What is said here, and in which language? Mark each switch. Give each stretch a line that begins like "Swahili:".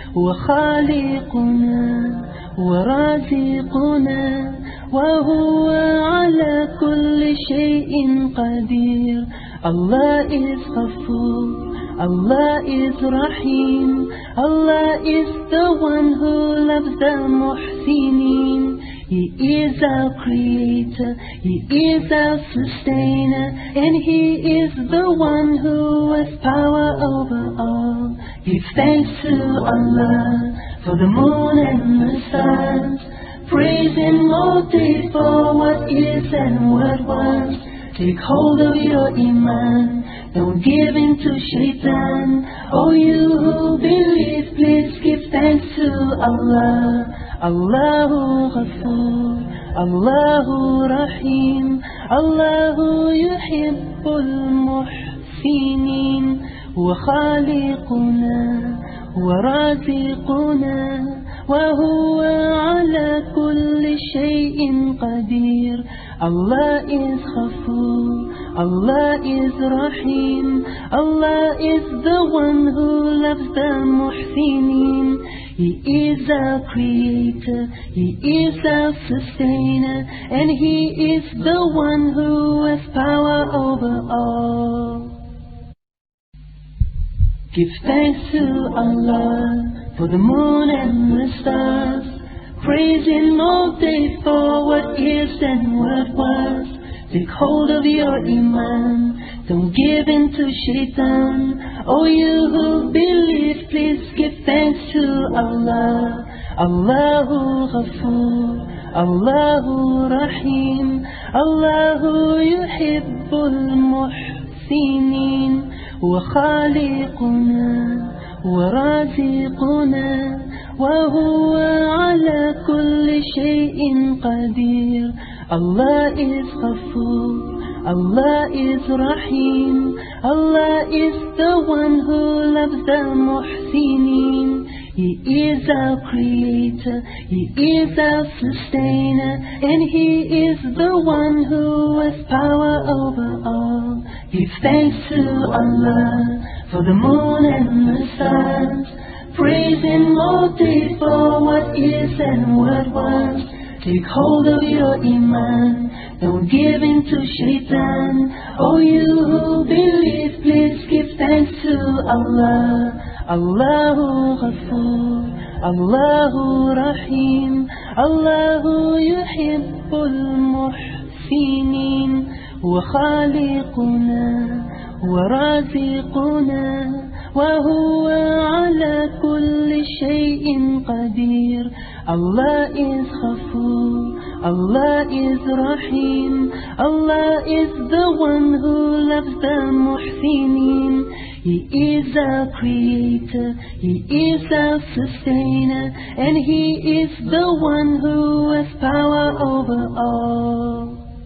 Arabic: وخالقنا ورازقنا وهو على كل شيء قدير.
English: Allah is Ghafoor, Allah is Rahim, Allah is the one who loves the Muhsinin. He is our creator, He is our sustainer, and He is the one who has power over all. Give thanks to Allah for the moon and the stars, praise Him all day for what is and what was. Take hold of your Iman, don't give in to Shaitan. Oh, you who believe, please give thanks to Allah.
Arabic: Allahu Ghafoor, Allahu Rahim, Allahu Yuhibbul Muhsinin. وخالقنا ورازقنا وهو على كل شيء قدير.
English: Allah is Ghafoor, Allah is Rahim, Allah is the one who loves the Muhsinin. He is our creator, He is our sustainer, and He is the one who has power over all. Give thanks to Allah for the moon and the stars, praise Him all day for what is and what was. Take hold of your Iman, don't give in to Shaitan. Oh, you who believe, please give thanks to Allah.
Arabic: Allahu Ghafoor, Allahu Rahim, Allahu Yuhibbul Muhsinin. وخالقنا ورازقنا وهو على كل شيء قدير.
English: Allah is Ghafoor, Allah is Rahim, Allah is the one who loves the Muhsinin. He is our creator, He is our sustainer, and He is the one who has power over all. Give thanks to Allah for the moon and the stars, praise Him all day for what is and what was. Take hold of your Iman, don't give in to Shaitan. Oh, you who believe, please give thanks to Allah.
Arabic: Allahu Ghafoor, Allahu Rahim, Allahu Yuhibbul Muhsinin. وخالقنا ورازقنا وهو على كل شيء قدير.
English: Allah is Ghafoor, Allah is Rahim, Allah is the one who loves the Muhsinin. He is our creator, He is our sustainer, and He is the one who has power over all.